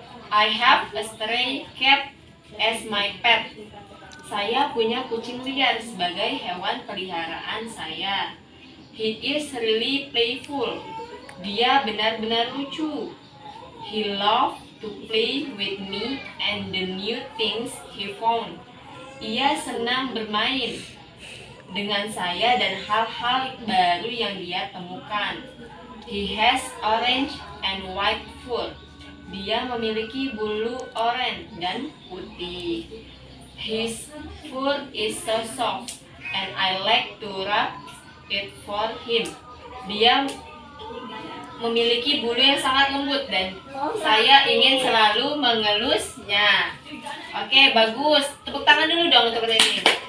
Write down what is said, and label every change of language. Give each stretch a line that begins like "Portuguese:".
English: I have a stray cat as my pet.
Indonesian: Saya punya kucing liar sebagai hewan peliharaan saya.
English: He is really playful.
Indonesian: Dia benar-benar lucu.
English: He loves to play with me and the new things he found.
Indonesian: Ia senang bermain dengan saya dan hal-hal baru yang dia temukan.
English: He has orange and white fur.
Indonesian: Dia memiliki bulu oranye dan putih.
English: His fur is so soft and I like to rub it for him.
Indonesian: Dia memiliki bulu yang sangat lembut dan saya ingin selalu mengelusnya. Oke, bagus. Tepuk tangan dulu dong untuk ini.